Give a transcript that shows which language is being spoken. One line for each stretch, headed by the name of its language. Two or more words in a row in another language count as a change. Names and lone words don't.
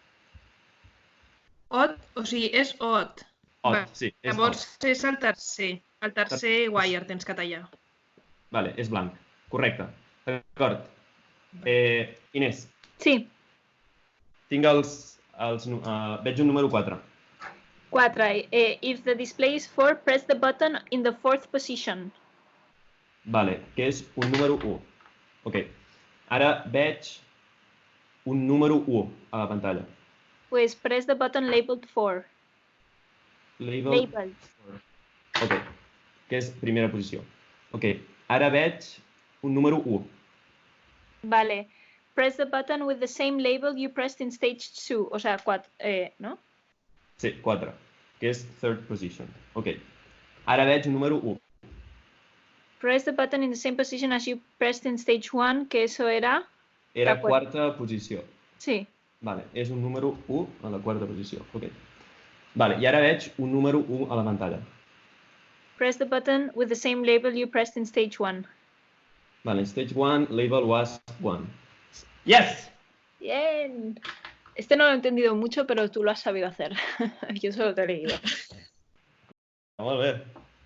Catalan: Odd? O sigui, és odd. Odd, Va, sí. És Llavors odd. és el tercer. El tercer wire tens que tallar. Vale, és blanc. Correcte. D'acord. Inés, Sí, tinc veig un número 4. 4.
English: If the display is 4, press the button in the 4th position.
Catalan: Vale, que és un número 1. Ok. Ara veig un número 1 a la pantalla.
English: Pues press the button labeled 4. Labeled.
Catalan: Ok. Que és primera posició. Ok. Ara veig un número 1. Vale.
English: Press the button with the same label you pressed in stage 2.
Spanish: O sea, 4, ¿no?
Catalan: Sí, 4. Que és
English: third position.
Catalan: Ok. Ara veig un número 1.
English: Press the button in the same position as you pressed in stage 1,
Spanish: que eso era...
Catalan: Era La quarta posició. Sí. Vale, és un número 1 a la quarta posició. Ok. Vale, i ara veig un número 1 a la pantalla.
English: Press the button with the same label you pressed in stage 1. Vale, stage 1, label was 1. Yes!
Spanish: Bien. Este no lo he entendido mucho, pero tú lo has sabido hacer. Yo solo te he leído.
Catalan: Molt bé.